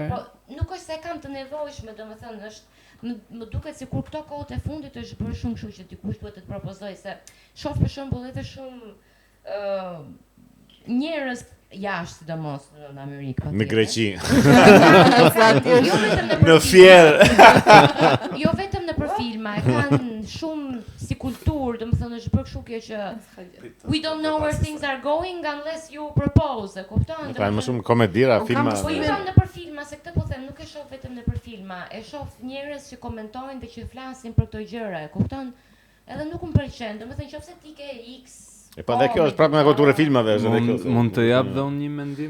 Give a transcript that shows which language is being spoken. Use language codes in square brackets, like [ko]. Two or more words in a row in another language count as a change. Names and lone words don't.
[sq] Po nuk është se kam të nevojshme, domethënë është më duket sikur këto kohët e fundit është bërë shumë kështu që dikush duhet të të propozojë se shoh për shembull edhe shumë njerëz jashtë sidomos në Amerikë. Në Greqi. Në Fier. Jo vetëm në për filma, e kanë shumë si kulturë, domethënë është bërë kështu kjo që [en] we don't know where things are going unless you propose, [sq] e kupton? Ka më shumë komedira, filma. Po jo në për filma, se këtë po them, nuk e shoh vetëm në për filma, e shoh njerëz që komentojnë dhe që flasin për këto gjëra, e kupton? Edhe nuk më pëlqen, domethënë nëse ti ke X e pa dhe kjo është prapë me kulturë filmave është edhe kjo. Mund të jap dhe unë një mendim?